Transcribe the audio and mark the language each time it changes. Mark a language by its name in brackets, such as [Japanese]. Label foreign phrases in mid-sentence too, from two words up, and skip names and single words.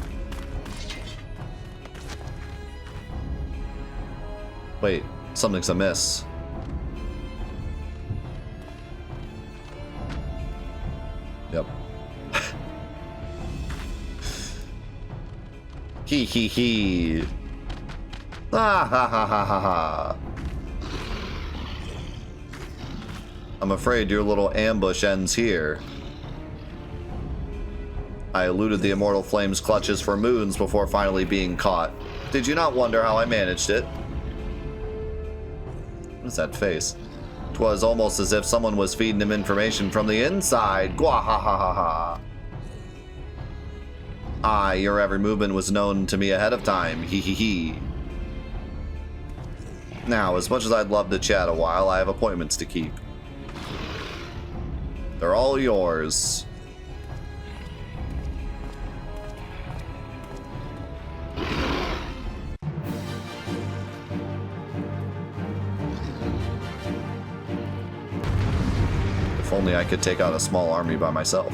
[English] Wait, something's amiss. Yep. Hee hee hee. Ah ha ha ha ha ha. I'm afraid your little ambush ends here. I eluded the Immortal Flame's clutches for moons before finally being caught. Did you not wonder how I managed it? What is that face? 'Twas almost as if someone was feeding him information from the inside. Gwa ha ha ha ha. Aye, your every movement was known to me ahead of time. Hee hee hee. Now, as much as I'd love to chat a while, I have appointments to keep. They're all yours. If only I could take out a small army by myself.